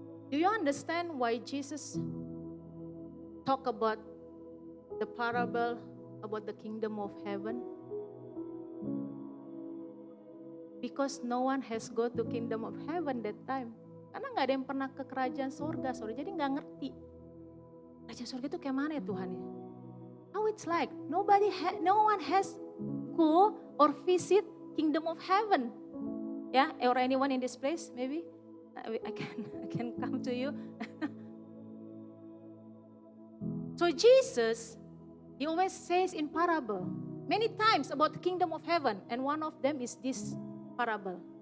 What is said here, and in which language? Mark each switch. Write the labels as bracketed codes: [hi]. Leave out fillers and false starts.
[en] Do you understand why Jesus talk about the parable about the kingdom of heaven? Because no one has go to kingdom of heaven that time. [id] Karena nggak ada yang pernah ke kerajaan surga, sorry. Jadi nggak ngerti. Kerajaan surga itu kayak mana ya Tuhan ya? [en] How it's like? No one has go or visit kingdom of heaven. Yeah, or anyone in this place, maybe I can come to you. So Jesus, he always says in parable many times about the kingdom of heaven, and one of them is this parable.